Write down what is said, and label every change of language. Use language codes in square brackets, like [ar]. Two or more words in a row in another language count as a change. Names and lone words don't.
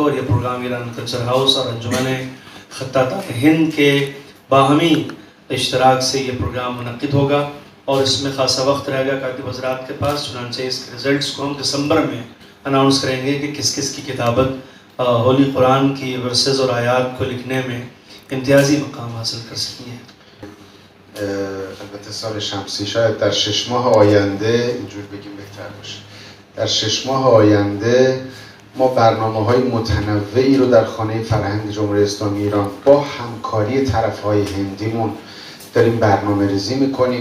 [ur] اور یہ پروگرام ایران کلچر ہاؤس اور انجمن خطاط ہند کے باہمی اشتراک سے یہ پروگرام منعقد ہوگا اور اس میں خاصا وقت رہے گا کاتب حضرات کے پاس. چنانچہ اس کے رزلٹس کو ہم دسمبر میں اناؤنس کریں گے کہ کس کس کی کتابت ہولی قرآن کی ورسز اور آیات کو لکھنے میں امتیازی مقام حاصل کر سکی ہے. [fa] البته سال شمسی شاید در 6 ماه آینده اینجور بگیم بهتر باشه. در 6 ماه آینده ما برنامه‌های متنوعی رو در خانه فرهنگ جمهوری اسلامی ایران با همکاری طرف‌های هندیمون داریم برنامه‌ریزی می‌کنیم.